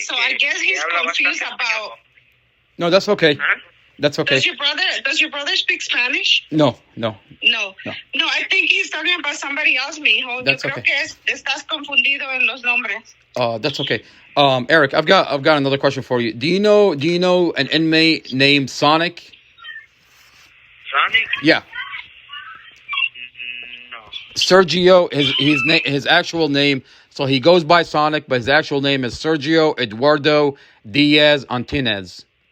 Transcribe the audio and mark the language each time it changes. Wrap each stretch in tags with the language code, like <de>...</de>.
<en>So I guess he's confused about... No, that's okay. ¿Ah? That's okay. Does your brother speak Spanish? No. No, I think he's talking about somebody else, mijo. That's</en> <es>Yo creo que estás confundido en los nombres.</es> <en>That's okay. Eric, I've got another question for you. Do you know an inmate named Sonic? Sonic? Yeah. No. Sergio, his actual name. So he goes by Sonic, but his actual name is Sergio Eduardo Diaz Antinez.</en>